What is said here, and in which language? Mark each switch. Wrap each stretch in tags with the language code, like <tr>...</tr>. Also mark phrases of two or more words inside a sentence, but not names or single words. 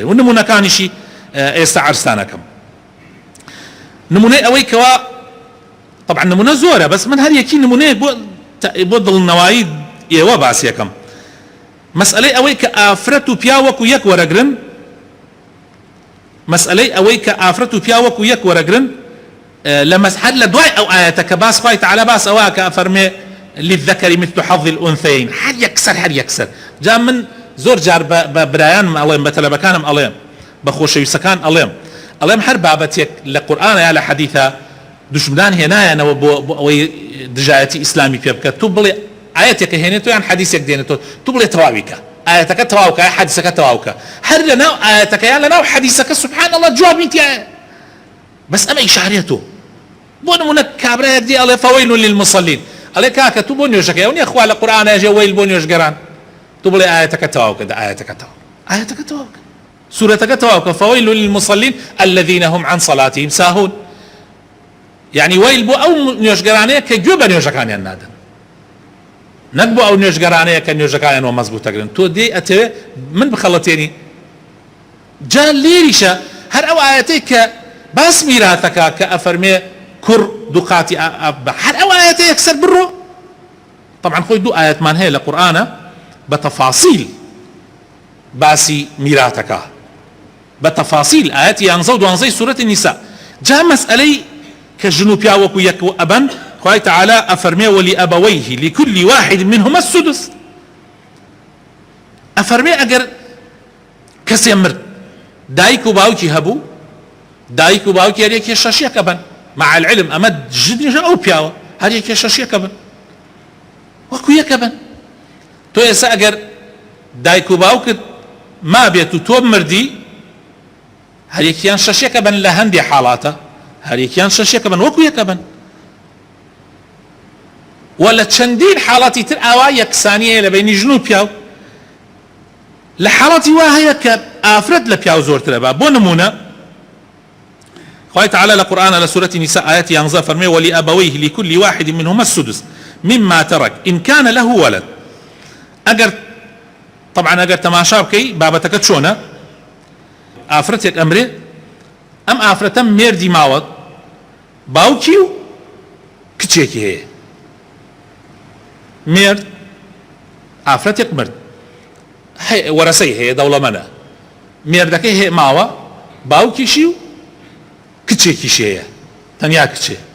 <ckb>و نمونەکانیشی ئێستا عەرزتانەکەم. نمونەی ئەوەی کەوا طبعا نمونە زۆرە بەس من هەر یەکی نمونەیە بۆ دڵنەوایی ئێوە باسیەکەم. مەسئلەی ئەوەی کە ئافرەت و پیا وەکو یەک وەرەگرن مەسئلەی ئەوەی کە ئافرەت و پیا وەکو یەک وەرەگرن لە مەسحەد لە دوای ئەو ئاەتە کە باس خوای تەعالا باس ئەوە کە ئەفەرمێ</ckb> <ar>للذكر مثل حظ الأنثيين</ar> <ckb>هەر یەکسەر. جا من زۆر جار بە برایانم ئەڵێم بە تەلەبەکانم ئەڵێم بە خۆشەویستەکان ئەڵێم هەر بابەتێک لە قورئانە یا لە حەدیثە دژمنان هێنایەنەوە بۆ ئەوەی دژایەتی ئیسلامی پێ بکات. تو بڵێ ئاەتێکە هێنێتەوە یان حەدیثێک دێنێتەوە تو بڵێ تەواویکە ئاەتەکە تەواوکە یا حەدیثەکە تەواوکە هەر لەناو ئاەتەکە یان لەناو حەدیثەکە</ckb> <ar>سبحان الله</ar> <ckb>جوابی تایە بەس ئەمە ئیشارێتەوە. بۆ نمونە کابرایەک دی ئەڵێ</ckb> <ar>فەوەیل للمصلین</ar> <ckb>ئەڵێ کاکە تو بۆ نوێژەکەی ئەو نیە خوا لە قورئانە ژێ وەیل بۆ نوێژگەران تو بڵێ ئاەتەکە تەواو کە ئاەتەکە تەواو کە سوورەتەکە تەواو کە</ckb> <ar>فەوەیل للمصلین الذين هم عن صلاتهم ساهون</ar> <ckb>يعني ويل بۆ ئەو نوێژگەرانەیە کە گوێ بە نوێژەکانیان نادەن نەک بۆ ئەو نوێژگەرانەیە کە نوێژەکانیانەوە مەزبوط دەگرن تۆ دێ ئەتەوێ من بخەڵەتێنی جا لێریشە هەر ئەو ئاەتەی کە باس میراثەکە کە ئەفەرمێ کوڕ دووقاتی ئەبە هەر ئەو ئاەتە یەکسەر بڕۆ طبعا خۆی دوو ئاەتمان هەیە لە قورئانە بە تەفاسیل باسی میراثەکە بە تەفاسیل ئاەتی 11 و 12 سوورەتی نیسا جا مەسئلەی کە ژن و پیا وەکو یەک ئەبەن خوای تعالی ئەفەرمێ</ckb> <ar>ولأبويه لكل واحد منهما السدس</ar> <ckb>ئەفەرمێ ئەگەر کەسێ مرد دایک و باوکی هەبوو دایک و باوکی هەر یەکێ شەشیەکە بن</ckb> <ar>مع العلم</ar> <ckb>ئەمە ژنیژە ئەو پیاوە هەر یەکێ شەشیەکە بن وەکو یەکە بن تۆ ئێستا ئەگەر دایک و باوکت ما بێت و تۆ مردی هەر یەکیان شەشیەکە بن لە هەندێک حاڵاتە هەر یەکیان شەشیەکە بن وەکو یەکە بن و لە چەندین حاڵاتی تر ئاوا یەکسانیە لە بینی ژن و پیاو لە حاڵاتی وا هەیە کە ئافرەت لە پیاو زۆرترە بە بۆ نمونە خوای تعالی لە قورئانە لە سوورەتی نیسا ئاەتی 11 فەرمێ</ckb> <ar>ولأبويه لكل واحد منهما السدس مما ترك إن كان له ولد</ar> <ckb>ئەگەر طبعا ئەگەر تەماشا بکەی بابەتەکە چۆنە ئافرەتێک ئەمرێ ئەم ئافرەتە مێردی ماوە باوکی و کچێکی هەیە مێرد ئافرەتێک مرد وەرەسەی هەیە دەوڵەمەندە مێردەکەی هەیە ماوە باوکیشی و کچێکیشی هەیە تەنیا کچێ</ckb>